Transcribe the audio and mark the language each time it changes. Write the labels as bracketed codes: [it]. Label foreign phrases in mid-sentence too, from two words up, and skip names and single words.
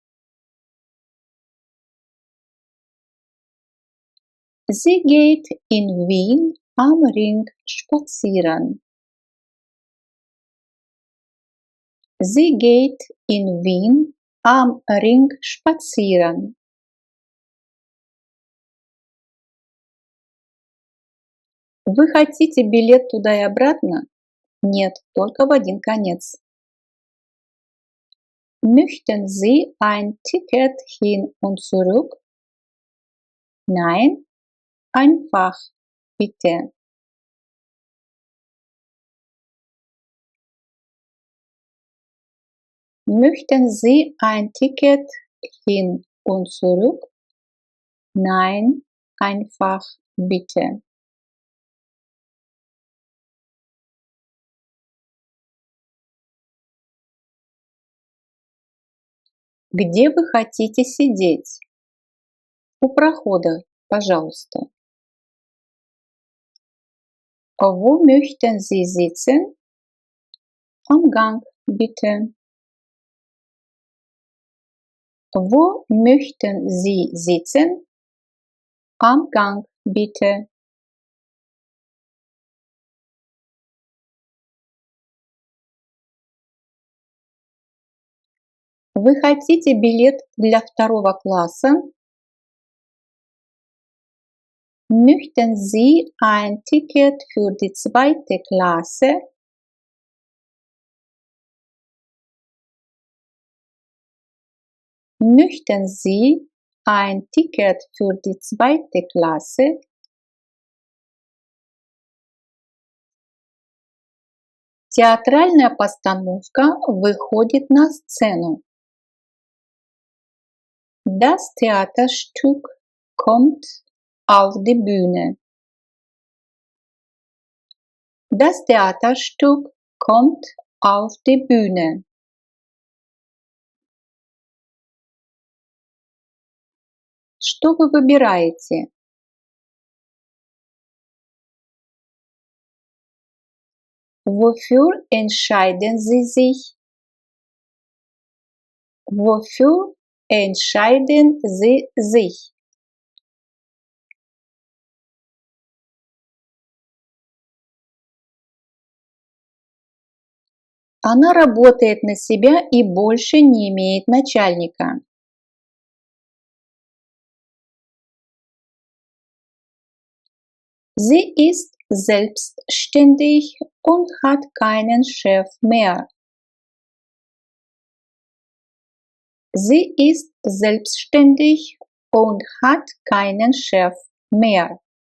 [de] Sie geht in Wien am Ring spazieren. Sie geht in Wien am Ring spazieren. [ru] Вы хотите билет туда и обратно? Нет, только в один конец. [de] Möchten Sie ein Ticket hin und zurück? Nein, einfach, bitte. Möchten Sie ein Ticket hin und zurück? Nein, einfach, bitte. [ru] Где вы хотите сидеть? У прохода, пожалуйста. [de] Wo möchten Sie sitzen? Am Gang, bitte. Wo möchten Sie sitzen? Am Gang, bitte. [ru] Вы хотите билет для второго класса? [de] Möchten Sie ein Ticket für die zweite Klasse? Möchten Sie ein Ticket für die zweite Klasse? [ru] Театральная постановка выходит на сцену. [de] Das Theaterstück kommt auf die Bühne. Das Theaterstück kommt auf die Bühne. [ru] Что вы выбираете? [de] Wofür entscheiden Sie sich? Wofür entscheiden Sie sich? [ru] Она работает на себя и больше не имеет начальника. [de] Sie ist selbstständig und hat keinen Chef mehr. Sie ist selbstständig und hat keinen Chef mehr.